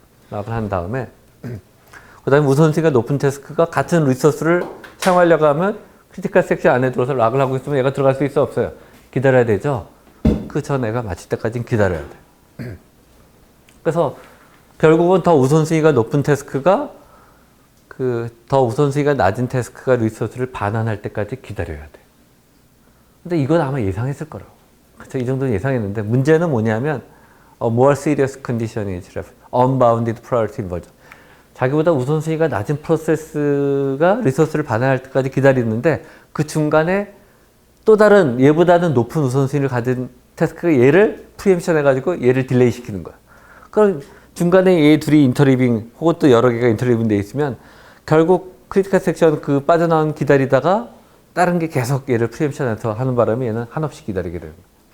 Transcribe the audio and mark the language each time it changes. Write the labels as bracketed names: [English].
[Korean] 락을 한 다음에 그 다음에 우선순위가 높은 태스크가 같은 리소스를 사용하려고 하면 크리티컬 섹션 안에 들어서 락을 하고 있으면 얘가 들어갈 수 있어 없어요? 기다려야 되죠? 그 전 애가 마칠 때까지는 기다려야 돼. 그래서 결국은 더 우선순위가 높은 태스크가 더 우선순위가 낮은 태스크가 리소스를 반환할 때까지 기다려야 돼. 근데 이건 아마 예상했을 거라고. 그렇죠? 이 정도는 예상했는데 문제는 뭐냐면 [English] more serious condition is unbounded priority inversion. [Korean] 자기보다 우선순위가 낮은 프로세스가 리소스를 반환할 때까지 기다리는데 그 중간에 또 다른 얘보다는 높은 우선순위를 가진 태스크가 얘를 프리엠션 해가지고 얘를 딜레이 시키는 거야. 그럼 중간에 얘 둘이 인터리빙 혹은 또 여러 개가 인터리빙 돼 있으면 결국 크리티컬 섹션 빠져나온 기다리다가 다른 게 계속 얘를 프리엠션해서 하는 바람에 얘는 한없이 기다리게 되는 거야.